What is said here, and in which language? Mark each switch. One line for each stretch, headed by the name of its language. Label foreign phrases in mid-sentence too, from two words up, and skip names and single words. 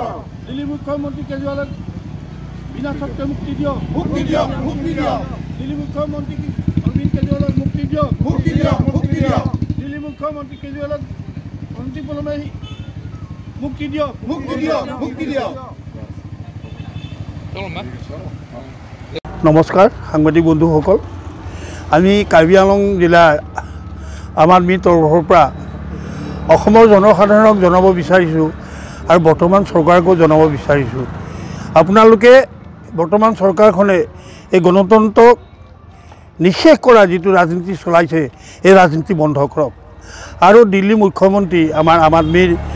Assamese: দিল্লী মুখ্যমন্ত্ৰী কেজৰীৱাল বিনা চৰ্ত মুক্তি দিয়ক, মুক্তি দিয়ক, মুক্তি দিয়ক। দিল্লী মুখ্যমন্ত্ৰী অৰবিন্দ কেজৰীৱাল মুক্তি দিয়ক, মুক্তি দিয়ক, মুক্তি দিয়ক। দিল্লী মুখ্যমন্ত্ৰী কেজৰীৱাল অনতিপলমে মুক্তি দিয়ক, মুক্তি দিয়ক, মুক্তি দিয়ক। नमस्कार সাংবাদিক বন্ধুসকল আমি কাৰ্বি আংলং জিলা আম আদমি তৰফৰ পৰা অসমৰ জনসাধাৰণক জনাব বিচাৰিছোঁ আৰু বৰ্তমান চৰকাৰকো জনাব বিচাৰিছোঁ আপোনালোকে বৰ্তমান চৰকাৰখনে এই গণতন্ত্ৰক নিষেধ কৰা যিটো ৰাজনীতি চলাইছে এই ৰাজনীতি বন্ধ কৰক আৰু দিল্লী মুখ্যমন্ত্ৰী আমাৰ আম আদমিৰ